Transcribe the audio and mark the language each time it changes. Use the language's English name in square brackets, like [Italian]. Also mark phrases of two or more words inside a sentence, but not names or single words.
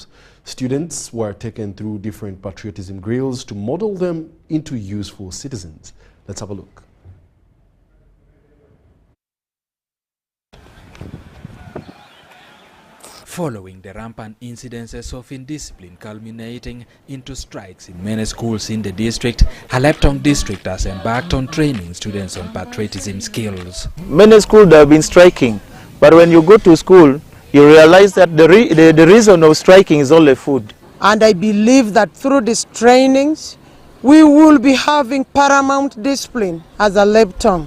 [English] Students were taken through different patriotism drills to model them into useful citizens. Let's have a look. Following the rampant incidences of indiscipline culminating into strikes in many schools in the district, Alebtong district has embarked on training students on patriotism skills. Many schools have been striking, but when you go to school, you realize that the reason of striking is only food. And I believe that through these trainings, we will be having paramount discipline as Alebtong.